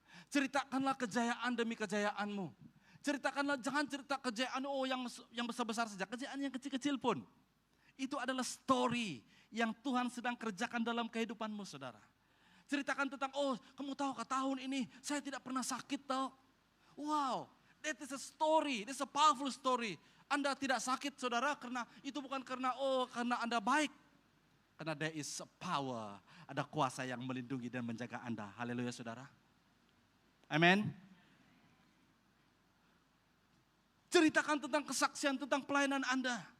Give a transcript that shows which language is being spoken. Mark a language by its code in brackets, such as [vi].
[ms] Ceritakanlah kejayaan demi kejayaanmu. Ceritakanlah, jangan cerita kejayaan yang besar-besar saja, kejayaan yang kecil-kecil pun. Itu adalah story yang Tuhan sedang kerjakan dalam kehidupanmu, saudara. Ceritakan tentang, kamu tahu tahun ini saya tidak pernah sakit tahu. [en] Wow, that is a story, that is a powerful story. [ms] Anda tidak sakit, saudara, karena itu bukan karena Anda baik. Karena there is a power, ada kuasa yang melindungi dan menjaga Anda. Haleluya, saudara. Amin. Ceritakan tentang kesaksian, tentang pelayanan Anda.